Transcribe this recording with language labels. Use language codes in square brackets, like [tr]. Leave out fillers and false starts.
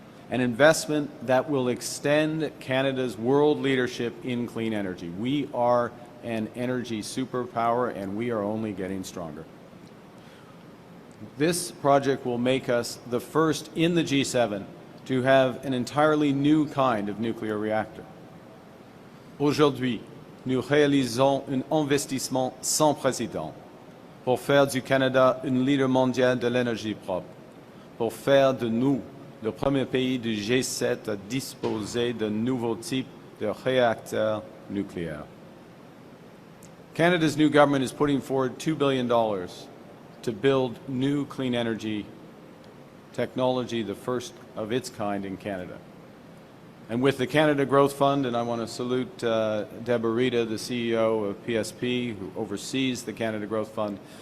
[en] An investment that will extend Canada's world leadership in clean energy. We are an energy superpower, and we are only getting stronger. This project will make us the first in the G7 to have an entirely new kind of nuclear reactor. [fr] Aujourd'hui, nous réalisons un investissement sans précédent pour faire du Canada un leader mondial de l'énergie propre, pour faire de nous le premier pays du G7 à disposer d'un nouveau type de réacteur nucléaire. [en] Canada's new government is putting forward $2 billion to build new clean energy technology, the first of its kind in Canada. And with the Canada Growth Fund, and I want to salute Deborah Rita, the CEO of PSP, who oversees the Canada Growth Fund.